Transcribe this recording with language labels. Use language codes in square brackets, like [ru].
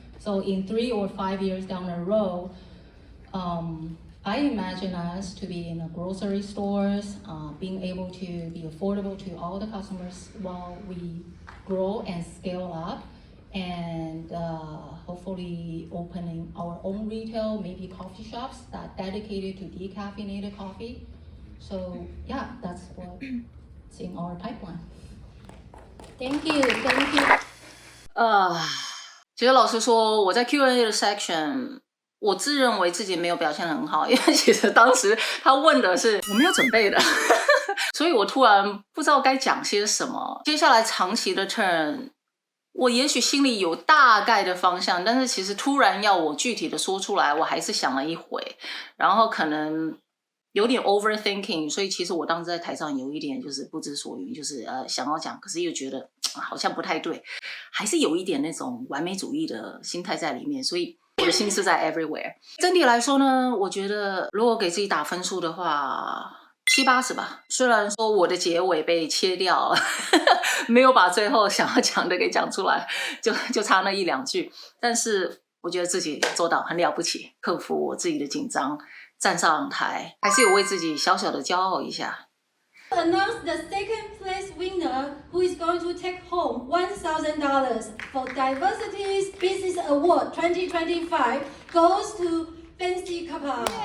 [en] So in 3 or 5 years down the road, I imagine us to be in the grocery stores, being able to be affordable to all the customers while we grow and scale up, and hopefully opening our own retail, maybe coffee shops that dedicated to decaffeinated coffee. So yeah, that's what's in our pipeline. Thank you, thank you. [zh] 其实老实说，我在 Q&A 的 section， 我自认为自己没有表现得很好，因为其实当时他问的是我没有准备的，所以我突然不知道该讲些什么。接下来长期的 turn， 我也许心里有大概的方向，但是其实突然要我具体的说出来，我还是想了一回，然后可能有点 overthinking， 所以其实我当时在台上有一点就是不知所云，就是想要讲，可是又觉得好像不太对，还是有一点那种完美主义的心态在里面，所以我的心思在 everywhere。整体来说呢，我觉得如果给自己打分数的话，70-80吧。虽然说我的结尾被切掉了，没有把最后想要讲的给讲出来，就差那1-2句，但是我觉得自己做到很了不起，克服我自己的紧张，站上台，还是有为自己小小的骄傲一下。 [en] Announce the second place winner who is going to take home $1,000 for Diversity's Business Award 2025 goes to Fancy Kappa.